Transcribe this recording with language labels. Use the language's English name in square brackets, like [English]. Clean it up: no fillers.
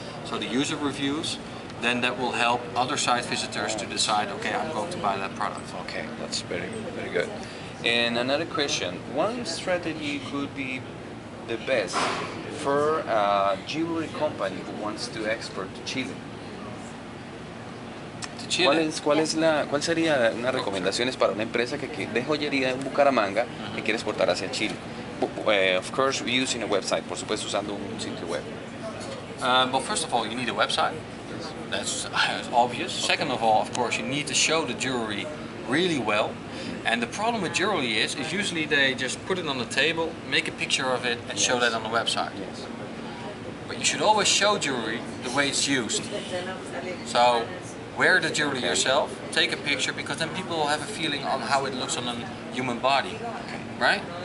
[English] So the user reviews, then that will help other site visitors to decide, okay, I'm going to buy that product. Okay, that's very, very good. And another question, one strategy could be the best for a jewelry company who wants to export to Chile. To Chile? [Spanish] ¿Cuál sería unas recomendaciones para una empresa de joyería en Bucaramanga que quiere exportar hacia Chile? [English] Of course, using a website, [Spanish] por supuesto usando un sitio web. [English] Well, first of all, you need a website. That's obvious. Second of all, of course, you need to show the jewelry really well. And the problem with jewelry is usually they just put it on the table, make a picture of it, and show that on the website. Yes. But you should always show jewelry the way it's used. So wear the jewelry yourself, take a picture, because then people will have a feeling on how it looks on a human body, right?